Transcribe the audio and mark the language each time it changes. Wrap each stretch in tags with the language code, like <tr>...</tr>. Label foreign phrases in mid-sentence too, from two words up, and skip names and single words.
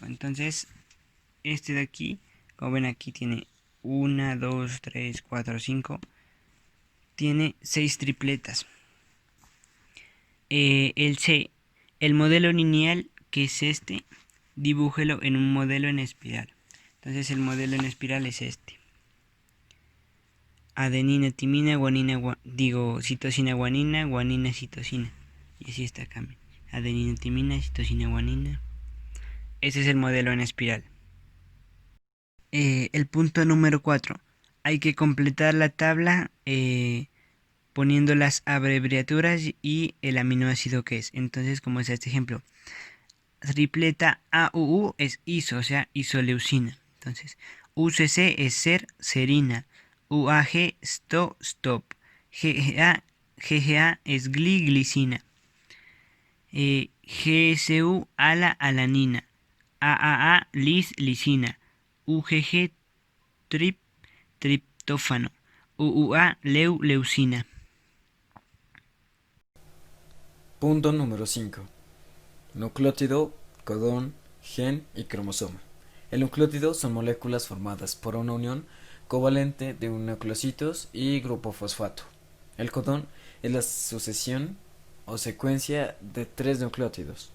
<es>Entonces, este de aquí, como ven, aquí tiene 1, 2, 3, 4, 5. Tiene 6 tripletas. El C, el modelo lineal, que es este, dibújelo en un modelo en espiral. Entonces, el modelo en espiral es este: adenina, timina, guanina, citosina, guanina, guanina, citosina. Y así está acá: adenina, timina, citosina, guanina. Ese es el modelo en espiral. El punto número 4. Hay que completar la tabla poniendo las abreviaturas y el aminoácido que es. Entonces, como es este ejemplo, tripleta AUU es iso, o sea, isoleucina. Entonces, UCC es serina. UAG stop. GGA es glicina. GSU alanina. AAA lisina. UGG triptófano. UUA leucina. Punto número 5. Nucleótido, codón, gen y cromosoma. El nucleótido son moléculas formadas por una unión covalente de nucleocitos y grupo fosfato. El codón es la sucesión o secuencia de 3 nucleótidos.</es>